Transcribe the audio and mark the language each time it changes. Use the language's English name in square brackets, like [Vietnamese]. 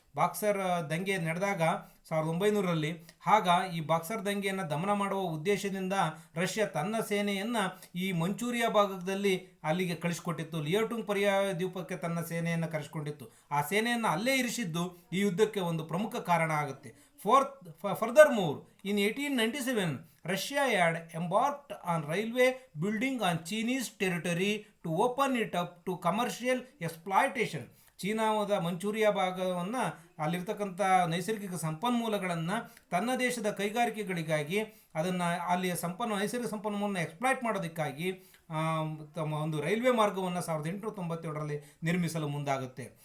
[Kannada] Boxer ದಂಗೆ ನಡೆದಾಗ 1900ರಲ್ಲಿ, ಆಗ ಈ ಬಾಕ್ಸರ್ ದಂಗೆಯನ್ನು ದಮನ ಮಾಡುವ ಉದ್ದೇಶದಿಂದ ರಷ್ಯಾ ತನ್ನ ಸೇನೆಯನ್ನು ಈ ಮಂಚೂರಿಯಾ ಭಾಗದಲ್ಲಿ ಅಲ್ಲಿಗೆ ಕಳಿಸ್ಕೊಟ್ಟಿತ್ತು. ಲಿಯೋಟಿಂಗ್ ಪರ್ಯಾಯ ದ್ವೀಪಕ್ಕೆ ತನ್ನ ಸೇನೆಯನ್ನು ಕರೆಸಿಕೊಂಡಿತ್ತು. ಆ ಸೇನೆಯನ್ನು ಅಲ್ಲೇ ಇರಿಸಿದ್ದು ಈ ಯುದ್ಧಕ್ಕೆ ಒಂದು ಪ್ರಮುಖ ಕಾರಣ ಆಗುತ್ತೆ. [English] Furthermore, in 1897, Russia had embarked on railway building on Chinese territory to open it up to commercial exploitation. [Kannada] ಚೀನಾದ ಮಂಚೂರಿಯಾ ಭಾಗವನ್ನು, ಅಲ್ಲಿರ್ತಕ್ಕಂಥ ನೈಸರ್ಗಿಕ ಸಂಪನ್ಮೂಲಗಳನ್ನು ತನ್ನ ದೇಶದ ಕೈಗಾರಿಕೆಗಳಿಗಾಗಿ, ಅದನ್ನು ಅಲ್ಲಿಯ ನೈಸರ್ಗಿಕ ಸಂಪನ್ಮೂಲವನ್ನು ಎಕ್ಸ್ಪ್ಲಾಯ್ಟ್ ಮಾಡೋದಕ್ಕಾಗಿ ತಮ್ಮ ಒಂದು ರೈಲ್ವೆ ಮಾರ್ಗವನ್ನು 1897ರಲ್ಲಿ ನಿರ್ಮಿಸಲು ಮುಂದಾಗುತ್ತೆ.